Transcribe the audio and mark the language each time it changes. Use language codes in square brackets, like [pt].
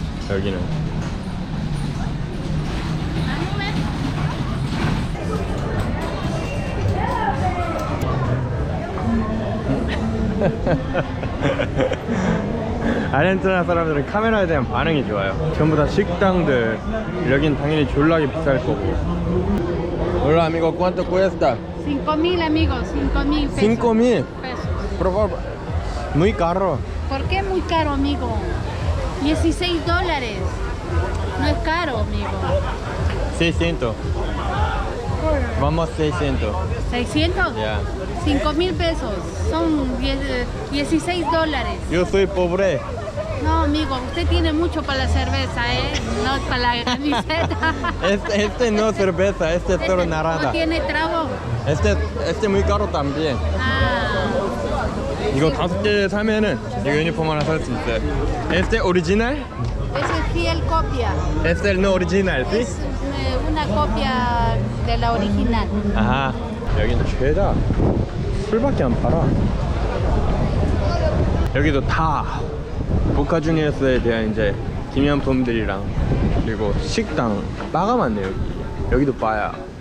[ko] 여기는 아르헨티나 사람들은 카메라에 대한 반응이 좋아요. 전부 다 식당들. 여긴 당연히 졸라게 비쌀 거고. [es] Hola amigo, ¿cuánto cuesta? 5.000 amigos, 5.000 pesos. 5.000. pesos. Por favor. Muy caro. ¿Por qué muy caro, amigo? 16 dólares. No es caro, amigo. 600. Vamos 600. ¿600? Ya. 5.000 pesos. Son 16 dólares. Yo soy pobre. No, amigo, usted tiene mucho para la cerveza, ¿eh? No para la camiseta. Este no cerveza, este es solo ¿No naranja. tiene trago? Este muy caro también. Ah, [ko] 이거 5개 사면은 이거 유니폼 하나 살 수 있어요. [es] Este original? ese es fiel copia. Este no original, ¿sí? Es una copia de la original. 아하. [ko] 여기는 죄다 술밖에 안 팔아. 여기도 다 보카 주니어스에 대한 이제 기념품들이랑 그리고 식당 바가 많네. 여기도 바야.